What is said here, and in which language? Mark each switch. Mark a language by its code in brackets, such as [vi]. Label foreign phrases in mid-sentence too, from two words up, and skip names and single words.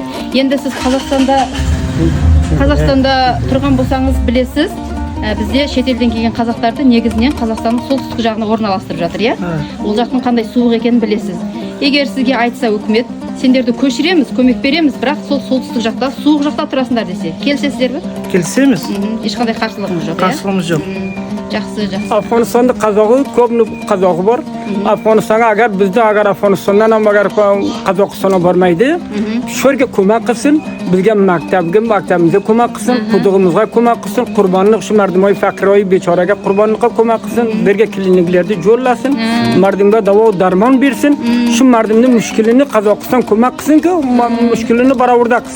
[kk] Енді сіз Қазақстанда тұрған болсаңыз білесіз, бізде шетелден келген қазақтарды негізінен Қазақстанның солтүстік жағына орналастырып жатыр, иә? Ол жақтың қандай суық екенін білесіз. Егер сізге айтса үкімет, сендерді көшіреміз, көмек береміз, бірақ сол солтүстік жақта, суық жақта тұрасыңдар десе, келісесіздер бе? Келісеміз. Ешқандай қарсылығымыз жоқ, иә? Қарсылығымыз жоқ. Жақсы. [uz] Afg'onistonda qazog'i, ko'pni qazog'i bor. Afg'onistonga agar bizda Afg'onistondan ham agar Qozog'istonga bormaydi, shu yerga ko'mak qilsin, bizga maktabimizga ko'mak qilsin, qudug'imizga ko'mak qilsin, qurbonlik shu mardimoy faqiroy bechoraga qurbonlikqa ko'mak qilsin, berga kliniklarda jo'llasin, mardimga davo darmon bersin, shu mardimning mushkulini Qozog'iston ko'mak qilsin-ki, mushkulini barobarda qilsin.